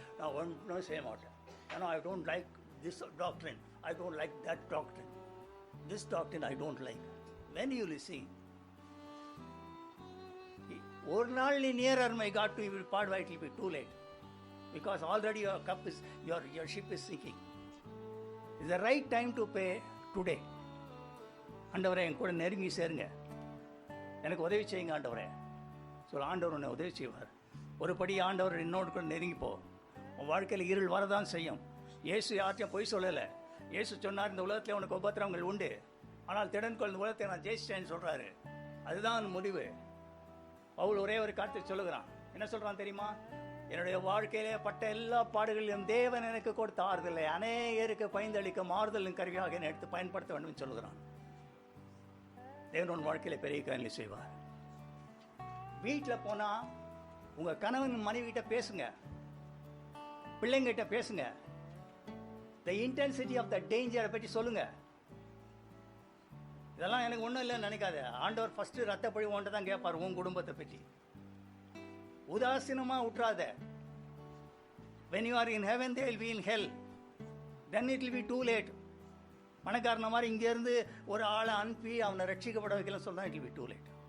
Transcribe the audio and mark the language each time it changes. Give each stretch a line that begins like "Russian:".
Tamil: நான் ஒன்றும் செய்ய மாட்டேன். ஏன்னா
English: I don't like this doctrine, I don't like that doctrine, this doctrine I don't like. When you listen,
Tamil: ஒரு நாள் நீ
English: nearer my God to
Tamil: பாடுவா,
English: It will be too late, because already your cup is your ship is sinking. It's the right time to pay today.
Tamil: ஆண்டவரே என் கூட நெருங்கி சேருங்க, எனக்கு உதவி செய்யுங்க ஆண்டவரே. ஆண்டவர் உன்னை உதவி செய்வார். ஒரு படி ஆண்டவர் என்னோடு கூட நெருங்கி போ. உன் வாழ்க்கையில் இருள் வரதான் செய்யும். இயேசு யார்ட்டையும் பொய் சொல்லலை. இயேசு சொன்னார், இந்த உலகத்தில் உனக்கு உபத்திரவங்கள் உண்டு, ஆனால் திடன்கொள், இந்த உலகத்தை நான் ஜெயிச்சிட்டேன்னு சொல்கிறாரு. அதுதான் முடிவு. பவுல் ஒரே ஒரு காரியத்தை சொல்லுகிறான். என்ன சொல்கிறான் தெரியுமா? என்னுடைய வாழ்க்கையிலே பட்ட எல்லா பாடுகளிலும் தேவன் எனக்கு கொடுத்த ஆறுதலை அநேகருக்கு பயந்தளிக்கும் ஆறுதலின் கருவியாக என்னை எடுத்து பயன்படுத்த வேண்டும் என்று சொல்கிறான். தேவன் உன் வாழ்க்கையில பெரிய காரியங்களை செய்வார். வீட்டில் போனால் உங்கள் கணவன் மனைவிகிட்ட பேசுங்க, பிள்ளைங்கிட்ட பேசுங்க.
English: the intensity of the டேஞ்சரை
Tamil: பற்றி சொல்லுங்க. இதெல்லாம் எனக்கு ஒன்றும் இல்லைன்னு நினைக்காத. ஆண்டவர் ஃபஸ்ட்டு ரத்தப்பழி ஒன்றை தான் கேட்பார், உன் குடும்பத்தை பற்றி. உதாசீனமாக விட்டுறாத.
English: when you are in heaven they will be in hell, then it will be too late.
Tamil: பணக்காரன மாதிரி இங்கேருந்து ஒரு ஆளை அனுப்பி அவனை ரட்சிக்கப்பட வைக்கலன்னு சொன்னால்
English: it will be too late.